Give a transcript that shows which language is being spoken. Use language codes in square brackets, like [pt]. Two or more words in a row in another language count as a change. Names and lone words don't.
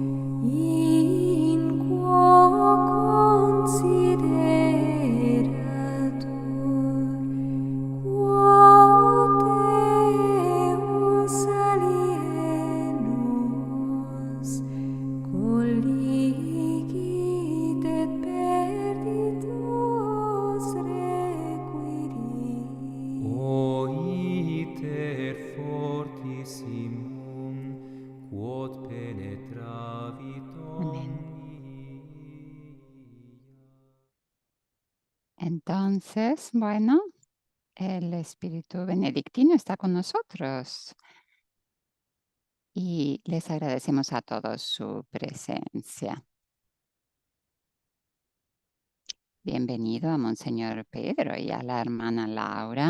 [la] in quo consideratur, quod Deus alienus colligit et perditus requirit. O iter fortissimum, quod penetravit [es] Amén. [la] omnia. [es] Entonces, bueno, el Espíritu Benedictino está con nosotros y les agradecemos a todos su presencia. Bienvenido a Monseñor Pedro y a la hermana Laura.